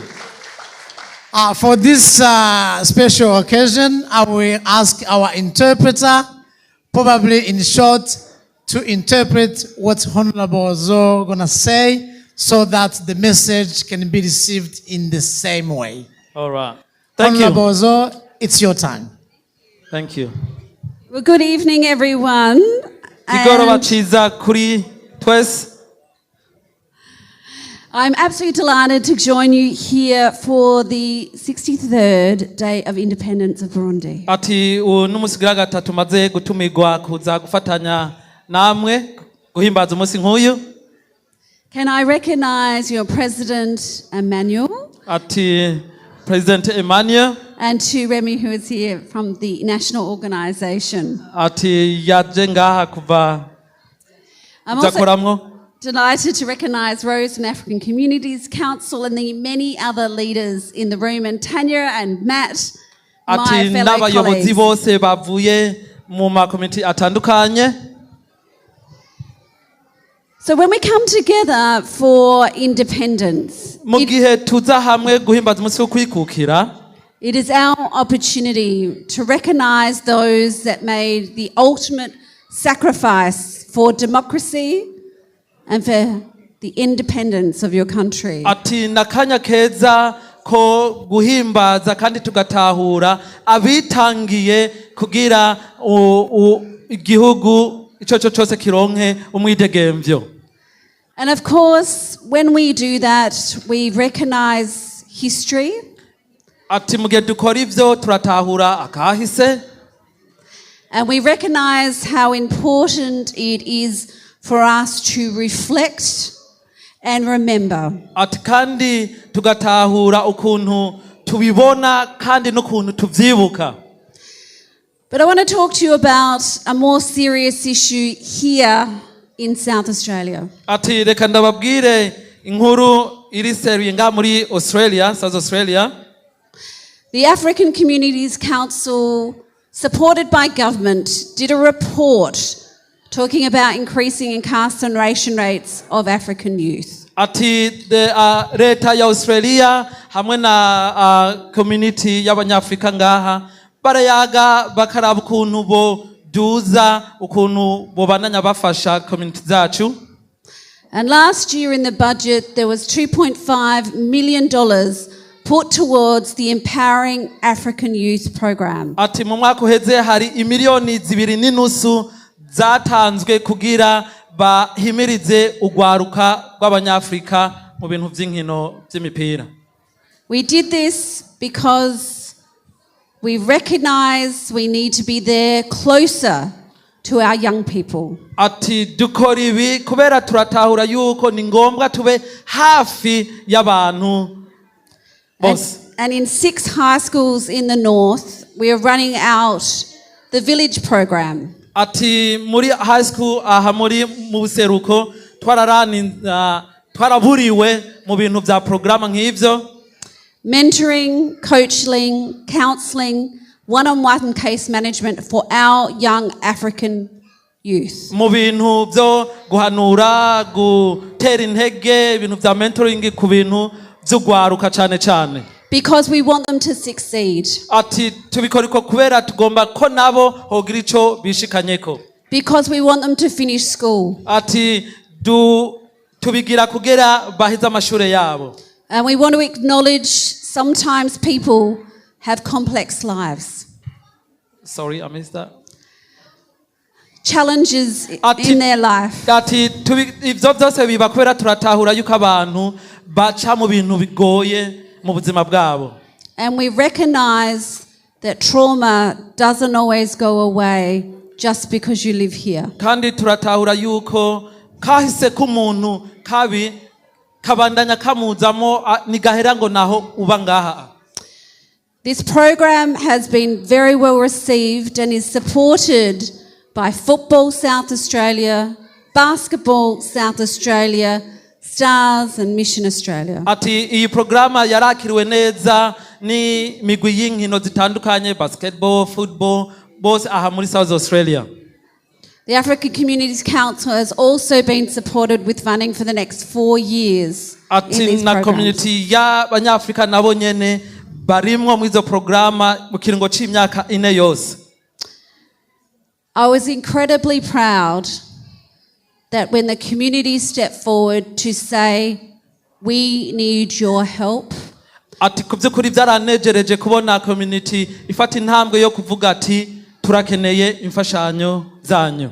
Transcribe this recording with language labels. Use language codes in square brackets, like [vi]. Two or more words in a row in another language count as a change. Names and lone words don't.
[en] For this special occasion, I will ask our interpreter, probably in short, to interpret what Honorable Zo gonna say, so that the message can be received in the same way. All right. Thank Honorable you. Zo, it's your time. Thank you. Well, good evening, everyone. [rn] Kigoroba chiza kuri twese. [en] I'm absolutely delighted to join you here for the 63rd Day of Independence of Burundi. [rn] Ati n'umusigira gatatu maze gutumirwa kuza gufatanya namwe guhimbaza umunsi nk'uyu. [en] Can I recognize your President Emmanuel? [rn] Ati President Emmanuel. [en] And to Remy, who is here from the national organisation. [rn] Ati yaje ngaha kuva zakoramwo. [en] Delighted to recognise Rose and African Communities Council and the many other leaders in the room, and Tanya and Matt, my fellow [rn] n'abayobozi [en] colleagues. [rn] bose bavuye mu makomite atandukanye. [en] So when we come together for independence, [rn] Mu gihe tuza hamwe guhimbaza umunsi wo kwikukira, [en] it is our opportunity to recognise those that made the ultimate sacrifice for democracy and for the independence of your country. [rn] ati nakanya keza ko guhimbaza kandi tugatahura abitangiye kugira igihugu ico cyose kironke umwidegemvyo. [en] And of course, when we do that, we recognise history. [rn] Ati mu gihe dukora ivyo turatahura akahise. [en] And we recognise how important it is for us to reflect and remember. [rn] Ati kandi tugatahura ukuntu tubibona kandi n'ukuntu tuvyibuka. [en] But I want to talk to you about a more serious issue here in South Australia. [rn] Ati reka ndababwire inkuru iri seriye nga muri Australia, [en] South Australia. The African Communities Council, supported by government, did a report talking about increasing incarceration rates of African youth. [rn] Ati leta ya Australia hamwe na community y'abanyafrika ngaha barayaga bakaraba ukuntu bo duza ukuntu bobandanya bafasha community zacu. [en] And last year in the budget, there was $2.5 million put towards the Empowering African Youth program. [rn] Ati mu mwaka uheze hari imiliyoni 2.5 zatanzwe kugira bahimirize ugwaruka rw'abanyafrika mu bintu vy'inkino vy'imipira. [en] We did this because we recognize we need to be there closer to our young people. [rn] Ati dukora ibi kubera turatahura yuko ni ngombwa tube hafi y'abantu bose. [en] And in 6 high schools in the north, we are running out the village program. [rn] Ati muri [en] high school [rn] aha muri mu buseruko twaraburiwe mu bintu vya programa nk'ivyo. [en] Mentoring, coaching, counselling, one-on-one case management for our young African youth. [rn] Mu bintu vyo guhanura, gutera intege, ibintu vya mentoring ku bintu vy'ugwaruka cane cane. [en] Because we want them to succeed. [rn] Ati tubikoriko kubera tugomba ko nabo hogira ico bishikanyeko. [en] Because we want them to finish school. [rn] Ati tubigira kugera bahiza amashure yabo. [en] And we want to acknowledge sometimes people have complex lives. Sorry, I missed that. Challenges in their life. [rn] Ati ivyo vyose biba kubera turatahura yuko abantu baca mu bintu bigoye mu buzima bwabo. [en] And we recognize that trauma doesn't always go away just because you live here. [rn] Kandi turatahura yuko kahise k'umuntu kabi kabandanya kamuzamo nigahera ngo naho uba ngaha. [en] This program has been very well received and is supported by Football South Australia, Basketball South Australia, Stars and Mission Australia. [rn] Ati iyi programa yarakiriwe neza ni migwi y'inkino zitandukanye, [en] basketball, football, [rn] bose aha muri South Australia. [en] The African Communities Council has also been supported with funding for the next 4 years. [rn] Ati na community y'abanyafrika nabo nyene barimwo mu izo programa mu kiringo c'imyaka 4 yose. [en] I was incredibly proud that when the community stepped forward to say, we need your help. [rn] Ati kuvyukuri byaranejereje kubona community ifata intambwe yo kuvuga ati turakeneye imfashanyo zanyu.